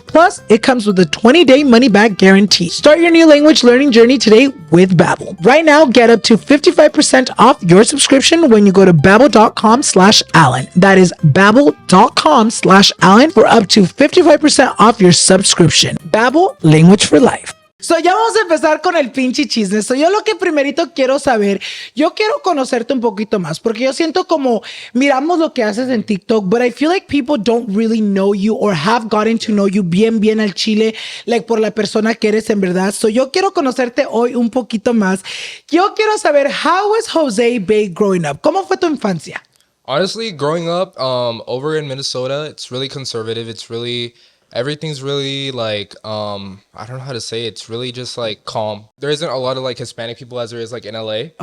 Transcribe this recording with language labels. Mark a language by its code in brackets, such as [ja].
[en] Plus, it comes with a 20-day money-back guarantee. Start your new language learning journey today with Babbel. Right now, get up to 55% off your subscription when you go to babbel.com/Alan. That is babbel.com/Alan for up to 55% off your subscription. Babbel, language for life. [es] So, ya vamos a empezar con el pinche chisme. So, yo lo que primerito quiero saber, yo quiero conocerte un poquito más, porque yo siento como miramos lo que haces en TikTok, [en] but I feel like people don't really know you [es] or have gotten to know you bien al chile, like por la persona que eres en verdad. So, yo quiero conocerte hoy un poquito más. Yo quiero saber, [en] how was Jose Bay growing up? [es] ¿Cómo fue tu infancia? [en] Honestly, growing up over in Minnesota, it's really conservative. It's really everything's really like I don't know how to say it. It's really just like calm. There isn't a lot of like Hispanic people as there is like in LA.